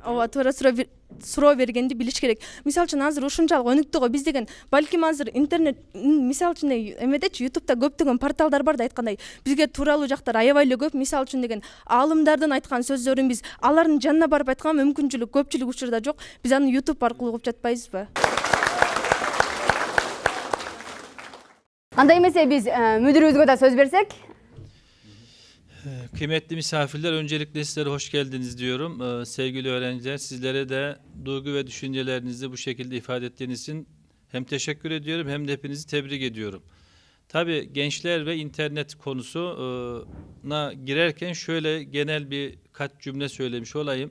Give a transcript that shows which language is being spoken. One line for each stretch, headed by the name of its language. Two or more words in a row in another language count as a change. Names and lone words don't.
Kyrgyz: Ооба, туура суроо бергенди билиш керек. Мисалы үчүн азыр ушунчалык өнүктү го, биз деген балким азыр интернет мисалы үчүн эмедечи YouTube'да көптөгөн порталдар бар да, айткандай бизге тууралуу жактар аябай эле көп. Мисалы үчүн деген аалымдардын айткан сөздөрүн биз алардын жанына барып айтканга мүмкүнчүлүк көпчүлүк учурда жок. Биз аны YouTube аркылуу угуп жатпайбызбы? Андай эмесе биз мүдүрүбүзгө да сөз берсек.
Turkish: Kıymetli misafirler, öncelikle sizlere hoş geldiniz diyorum. Sevgili öğrenciler, sizlere de duygu ve düşüncelerinizi bu şekilde ifade ettiğiniz için hem teşekkür ediyorum hem de hepinizi tebrik ediyorum. Tabii gençler ve internet konusuna girerken şöyle genel birkaç cümle söylemiş olayım.